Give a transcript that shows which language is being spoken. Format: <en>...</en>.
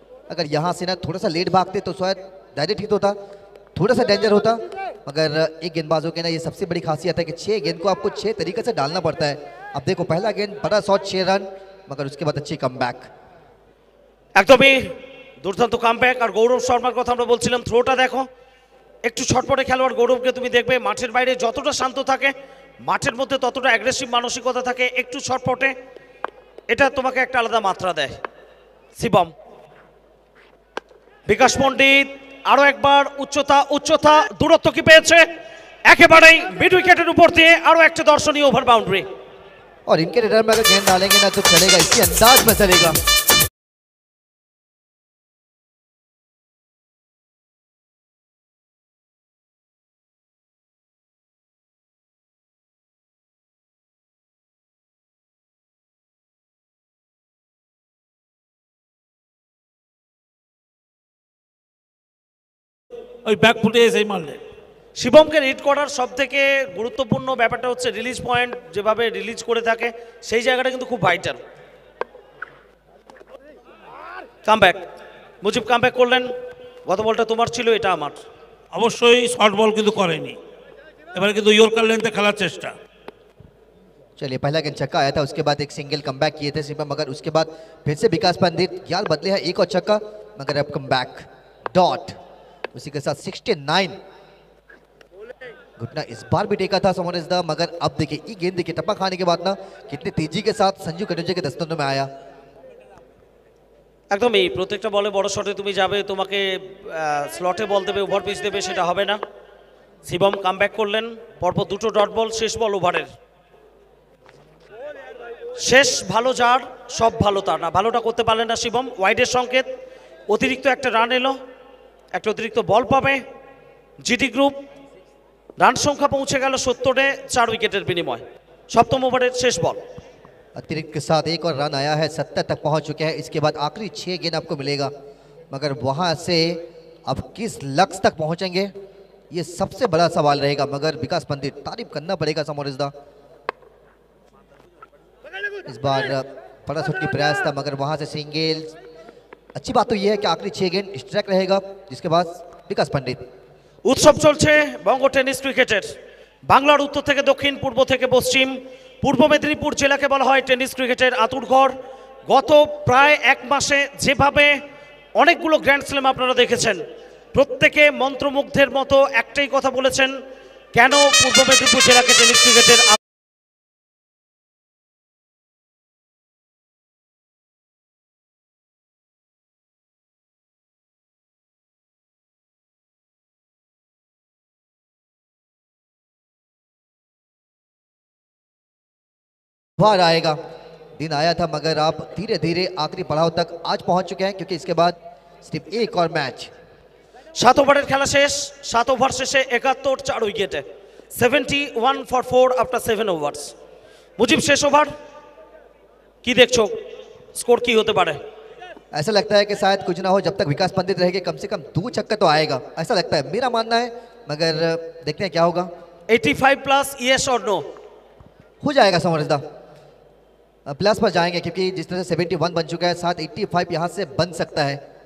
<hi>अगर यहाँ से ना थोड़ा सा लेट भागते तो शायद डायरेक्ट हिट होता, थोड़ा सा डेंजर होता। मगर एक गेंदबाजों के ना ये सबसे बड़ी खासियत है कि 6 गेंद को आपको 6 तरीके से डालना पड़ता है। अब देखो पहला गेंद बड़ा शॉट 6 रन, मगर उसके बाद अच्छी कमबैक।</hi> <bn>একদমই দুর্দান্ত কামব্যাক। আর গৌরব শর্মার কথা আমরা বলছিলাম, থ্রোটা দেখো, একটু ছটপটে খেলোয়াড় গৌরবকে তুমি দেখবে মাঠের বাইরে যতটা শান্ত থাকে, মাঠের মধ্যে ততটা অ্যাগ্রেসিভ মানসিকতা থাকে, একটু ছটপটে, এটা তোমাকে একটা আলাদা মাত্রা দেয়। শিবম, বিকাশ পণ্ডিত আরো একবার উচ্চতা দূরত্ব কি পেয়েছে, একেবারেই মিড উইকেটের উপর দিয়ে আরো একটা দর্শনীয় ওভার বাউন্ডারি।</bn> <hi>और इनके रिटर्न में अगर गेंद डालेंगे ना तो चलेगा, इसी अंदाज में चलेगा।</hi> <bn>ওই ব্যাক ফুটে এসেই মারলেন। শিবমকে রিড করার সব থেকে গুরুত্বপূর্ণ ব্যাপারটা হচ্ছে রিলিজ পয়েন্ট, যেভাবে রিলিজ করে থাকে সেই জায়গাটা কিন্তু খুব ভাইটাল। কামব্যাক, মুজিব কামব্যাক করলেন, গত বলটা তোমার ছিল, এটা আমার। অবশ্যই শর্ট বল কিন্তু করেনি, এবারে কিন্তু ইয়র্কার লেন্থে খেলার চেষ্টা।</bn> <hi>चलिए पहला गेंद छक्का आया था, उसके बाद एक सिंगल कमबैक किए थे शिवम, मगर उसके बाद फिर से विकास पंडित यार बदले हैं एक और छक्का, मगर अब कमबैक डॉट। उसी के साथ 69 घुटना इस बार भी टेका था समरेशदा, मगर अब देखिए ये गेंद देखिए टप्पा खाने के बाद ना कितनी तेजी के साथ संजू कटुंजे के दस्तों में आया।</hi> <bn>একদমই প্রত্যেকটা বলে বড় শটে তুমি যাবে, তোমাকে স্লটে বল দেবে, ওভার পিচ দেবে, সেটা হবে না। শিবম কামব্যাক করলেন, পরপর 2টো ডট বল, শেষ বল ওভারের। শেষ ভালো যার সব ভালো তার না, ভালোটা করতে পারলেন না শিবম। ওয়াইডের সংকেত, অতিরিক্ত একটা রান এলো, একটা অতিরিক্ত বল পাবে জিটি গ্রুপ। রান সংখ্যা পৌঁছে গেল 70-এ 4 উইকেটের বিনিময়। সপ্তম ওভারের শেষ বল।</bn> <hi>अतिरिक्त के साथ एक और रन आया है, 70 तक पहुंच चुके हैं। इसके बाद आखिरी 6 गेंद आपको मिलेगा, मगर वहां से अब किस लक्ष्य तक पहुंचेंगे ये सबसे बड़ा सवाल रहेगा। मगर विकास पंडित तारीफ करना पड़ेगा समरेशदा, इस बार बड़ा शॉट की प्रयास था, मगर वहां से सिंगल। अच्छी बात तो यह है कि आखिरी 6 गेंद स्ट्राइक रहेगा, जिसके बाद विकास पंडित।</hi> <bn>উৎসব চলছে বঙ্গ টেনিস ক্রিকেটের। বাংলার উত্তর থেকে দক্ষিণ, পূর্ব থেকে পশ্চিম, পূর্ব মেদিনীপুর জেলাকে বলা হয় টেনিস ক্রিকেটের আঁতুড়ঘর। গত প্রায় এক মাসে যেভাবে অনেকগুলো গ্র্যান্ড স্ল্যাম আপনারা দেখেছেন, প্রত্যেকে মন্ত্রমুগ্ধের মতো একটাই কথা বলেছেন, কেন পূর্ব মেদিনীপুর জেলাকে টেনিস ক্রিকেটের</bn> <hi>बार आएगा। दिन आया था मगर आप धीरे धीरे आखिरी पड़ाव तक आज पहुंच चुके हैं, क्योंकि इसके बाद सिर्फ एक और मैच।</hi> <bn>7 ওভারের খেলা শেষ। 7 ওভার শেষে 71 4 উইকেটে</bn> <en>71 for 4 after 7 overs।</en> <bn>মুজিব শেষ ওভার কি দেখছো, স্কোর কি হতে পারে?</bn> <hi>ऐसा लगता है कि शायद कुछ ना हो, जब तक विकास पंडित रहेंगे कम से कम 2 छक्का तो आएगा, ऐसा लगता है, मेरा मानना है, मगर देखते हैं क्या होगा। 85 प्लस yes और no? हो जाएगा समरसदा, प्लस पर जाएंगे, क्योंकि जिस तरह से 71 बन चुका है, साथ 85 यहाँ से बन सकता है।</hi>